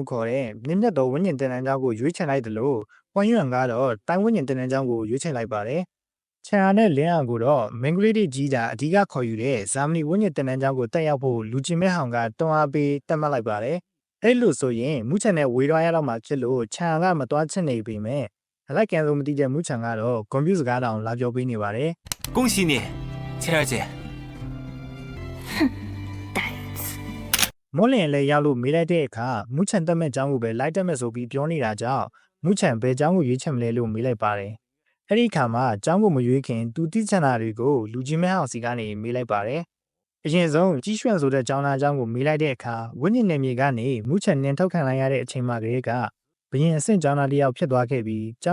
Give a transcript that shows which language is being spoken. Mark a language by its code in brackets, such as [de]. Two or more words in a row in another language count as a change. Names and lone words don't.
[my] ခေါ်တဲ့မြင့်မြတ်သောဝင်းမြင့်တန်းကျောင်းကိုရွေးချယ်လိုက်တယ်လို့ဟွမ်ယွန်ကတော့တိုင်းဝင်းမြင့်တန်းကျောင်းကိုရွေးချယ်လိုက်ပါတယ်။ချန်ဟာနဲ့လင်းအောင်ကိုတော့မင်္ဂလိတိကြီးတာအဓိကခေါ်ယူတဲ့ဇာမနီဝင်းမြင့်တန်းကျောင်းကိုတက်ရောက်ဖို့လူချင်းမဲဟောင်ကတွန်းအားပေးတက်မှတ်လိုက်ပါတယ်။အဲ့လိုဆိုရင်မူချန်နဲ့ဝေးသွားရတော့မှဖြစ်လို့ချန်ကမသွားချင်နေပေမဲ့အလိုက်ကန်ဆုံးမသိတဲ့မူချန်ကတော့ကွန်ပျူတာစကားတောင်လာပြောပေးနေပါတယ် [zh] “ 恭喜你，千儿姐。” 呆子。 [my] မော်လင်လည်းရောက်လို့မေးလိုက်တဲ့အခါမူချန်တက်မဲ့ကျောင်းကိုပဲလိုက်တက်မဲ့ဆိုပြီးပြောနေတာကြောင့်မူချန်ဘယ်ကျောင်းကိုရွေးချယ်မလဲလို့မေးလိုက်ပါတယ်။အဲ့ဒီခါမှာကျောင်းကိုမရွေးခင်သူတိကျန်တာတွေကိုလူကြီးမဲဟောင်စီကနေမေးလိုက်ပါတယ်။အရင်ဆုံးကြီးရွှံဆိုတဲ့ကျောင်းသားကျောင်းကိုမေးလိုက်တဲ့အခါဝင်းညင်နယ်မြေကနေမူချန်နင်းထုတ်ခံလိုက်ရတဲ့အချိန်မှကလေးကဘရင်အဆင့်ကျောင်းသားတယောက်ဖြစ်သွားခဲ့ပြီးကျော